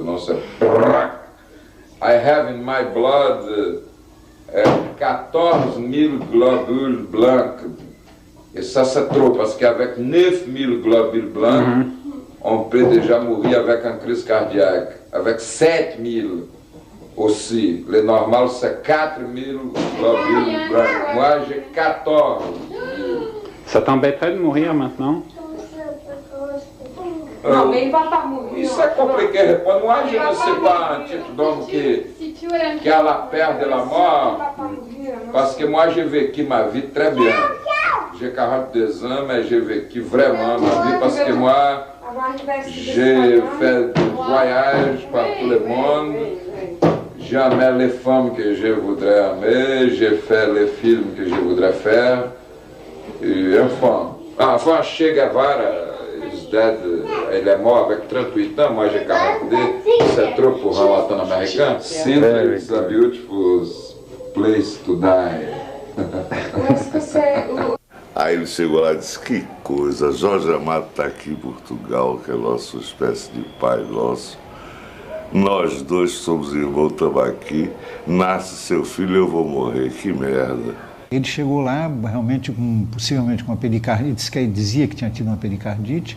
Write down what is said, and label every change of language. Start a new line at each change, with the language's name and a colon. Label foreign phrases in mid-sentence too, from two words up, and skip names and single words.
French: Non, c'est
English: I have in my blood
French: 14 000 globules blancs et ça c'est trop parce qu'avec 9 000 globules blancs on peut déjà mourir avec une crise cardiaque. Avec 7 000 aussi. Le normal, c'est 4 000 globules blancs. Moi, j'ai 14 000. Ça t'embêterait de mourir maintenant? Non, mais il va pas mourir.
Portuguese: Isso é
French: compliqué répondre. Moi, je ne sais pas un type d'homme qui a la peur de la mort. Parce que moi, j'ai vécu ma vie très bien. J'ai 42 ans, mais j'ai vécu vraiment ma vie parce que moi, j'ai fait des voyages par tout le monde. J'ai aimé les femmes que je voudrais aimer, j'ai fait les films que je voudrais faire. Et enfin, Che Guevara,
Portuguese: ele é
French: mort avec 38 ans, moi j'ai 42, c'est trop pour un latino-américain.
English: Sintra is a beautiful place to die.
Portuguese: Aí ele chegou lá e disse, que coisa, Jorge Amado está aqui em Portugal, que é nossa espécie de pai nosso. Nós dois somos irmãos, estamos aqui, nasce seu filho, eu vou morrer, que merda. Ele chegou lá realmente possivelmente com uma pericardite, disse que ele dizia que tinha tido uma pericardite.